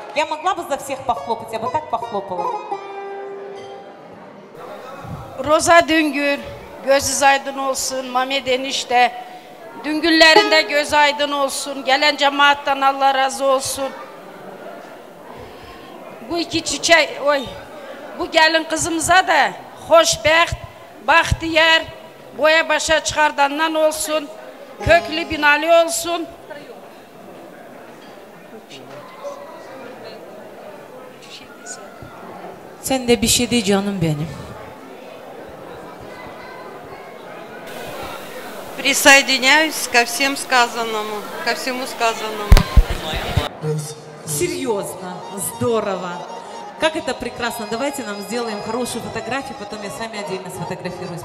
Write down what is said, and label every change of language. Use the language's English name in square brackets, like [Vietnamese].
[Russian] Я могла бы за всех похлопать, я бы так похлопала. [Turkish] Roza Düngür, gözünüz aydın olsun. Mehmet enişte, Düngürlerinde göz aydın olsun. Gelen cemaattan Allah razı olsun. Bu iki çiçek, bu gelin kızımıza da hoşbəxt, bahtiyar, boya başa çıkardandan olsun. Köklü binalı olsun. Sen de bir şey de canım benim. [Russian] Присоединяюсь ко всем сказанному, ко всему сказанному. Серьезно, здорово. Как это прекрасно. Давайте нам сделаем хорошую фотографию, потом я с вами отдельно сфотографируюсь.